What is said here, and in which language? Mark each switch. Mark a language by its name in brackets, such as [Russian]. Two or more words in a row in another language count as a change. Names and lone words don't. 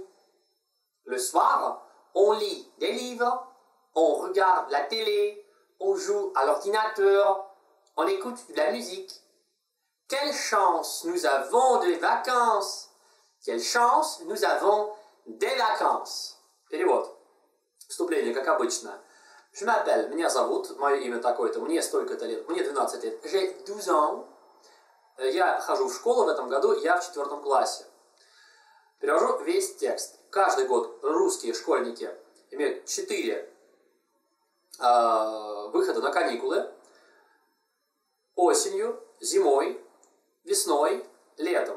[French] Le soir, on lit des livres, on regarde la télé, on joue à l'ordinateur, on écoute de la musique. Quelle chance nous avons de vacances! Quelle chance nous avons des vacances! [Russian] Перевод. Вступление, как обычно. [French] Je m'appelle, [Russian] меня зовут, мое имя такое-то, мне столько-то лет, мне 12 лет. [French] J'ai 12 ans. [Russian] Я хожу в школу в этом году, я в 4 классе. Перевожу весь текст. Каждый год русские школьники имеют 4 выхода на каникулы. Осенью зимой, весной, летом.